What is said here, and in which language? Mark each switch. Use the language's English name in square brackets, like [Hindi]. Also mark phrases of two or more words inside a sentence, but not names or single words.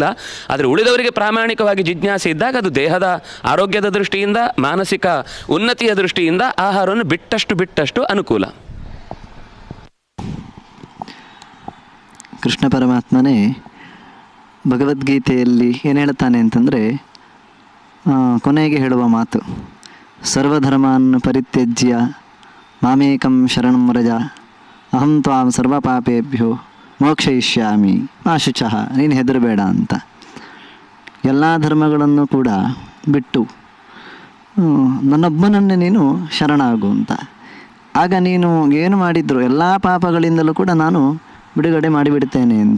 [Kannada] ಆದರೆ ಉಳಿದವರಿಗೆ ಪ್ರಾಮಾಣಿಕವಾಗಿ ಜಿಜ್ಞಾಸೆ ಇದ್ದಾಗ ಅದು ದೇಹದ ಆರೋಗ್ಯದ ದೃಷ್ಟಿಯಿಂದ, ಮಾನಸಿಕ ಉನ್ನತಿಯ ದೃಷ್ಟಿಯಿಂದ ಆಹಾರವನ್ನು ಬಿಟ್ಟಷ್ಟು ಅನುಕೂಲ. ಕೃಷ್ಣ ಪರಮಾತ್ಮನೇ ಭಗವದ್ಗೀತೆಯಲ್ಲಿ ಏನು ಹೇಳ್ತಾನೆ ಅಂತಂದರೆ, ಕೊನೆಗೆ ಹೇಳುವ ಮಾತು, [Sanskrit] ಸರ್ವಧರ್ಮಾನ್ ಪರಿತ್ಯಜ್ಯ ಮಾಮೇಕಂ ಶರಣಂ ವ್ರಜ ಅಹಂ ತ್ವಾಂ ಸರ್ವಪಾಪೇಭ್ಯೋ ಮೋಕ್ಷಯಿಷ್ಯಾಮಿ ಮಾ ಶುಚಃ. [Kannada] ನೀನು ಹೆದರಬೇಡ ಅಂತ. ಎಲ್ಲ ಧರ್ಮಗಳನ್ನು ಕೂಡ ಬಿಟ್ಟು ನನ್ನೊಬ್ಬನನ್ನೇ ನೀನು ಶರಣಾಗು ಅಂತ. ಆಗ ನೀನು ಏನು ಮಾಡಿದ್ರು ಎಲ್ಲ ಪಾಪಗಳಿಂದಲೂ ಕೂಡ ನಾನು ಬಿಡುಗಡೆ ಮಾಡಿಬಿಡ್ತೇನೆ ಅಂತ.